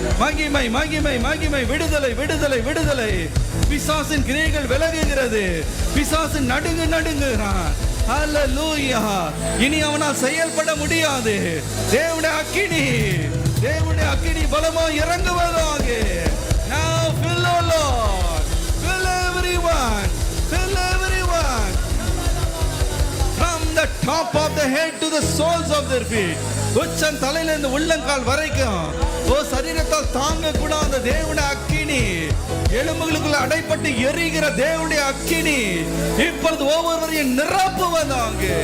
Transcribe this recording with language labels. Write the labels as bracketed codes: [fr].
[ta] மகிமை மகிமை மகிமை. விடுதலை விடுதலை விடுதலை. பிசாசின் கிரியைகள் விலகுகிறது. பிசாசின் நடுங்குகிறான். ஹல்லேலூயா. இனி அவனால் செயல்பட முடியாது. தேவனுடைய அக்கினி, தேவனுடைய அக்கினி பலமா இறங்குவதாக. [en] Now fill, O Lord, fill everyone, fill everyone, from the top of the head to the soles of their feet. [ta] உச்சம் தலையில இருந்து உள்ளங்கால் வரைக்கும் ஓ சரீரத்தால் தாங்க கூடாத தேவனுடைய அக்கினி, எலும்புகளுக்குள்ள அடைப்பட்டு எரிகிற தேவனுடைய அக்கினி இப்பொழுது ஒவ்வொருவரையும் நிரப்புவதாக.